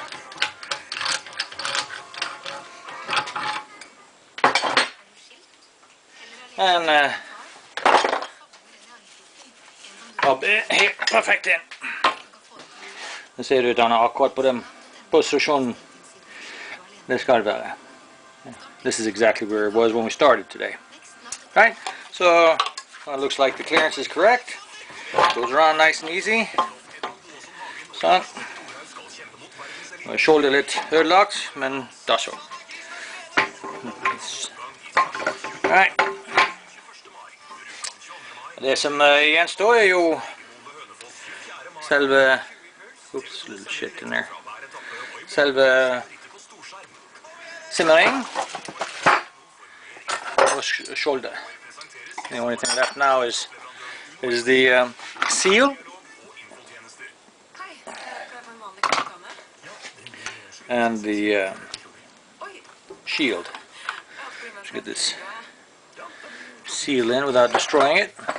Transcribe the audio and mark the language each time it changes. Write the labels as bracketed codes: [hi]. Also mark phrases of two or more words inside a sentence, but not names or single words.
[en] And up here, [no] perfekt inn. Det ser ut han er akkurat på den posisjonen det skal være. [en] This is exactly where it was when we started today. Right? So it looks like the clearance is correct. Goes around nice and easy. [no] Sånn. Shoulder litt ødelagt, men da så. [en] Right. [no] Det som gjenstår er jo selve [en] oops, little shit in there. [no] Selve simmering og shoulder. [en] The only thing left now is the seal and the shield. Let's get this seal in without destroying it.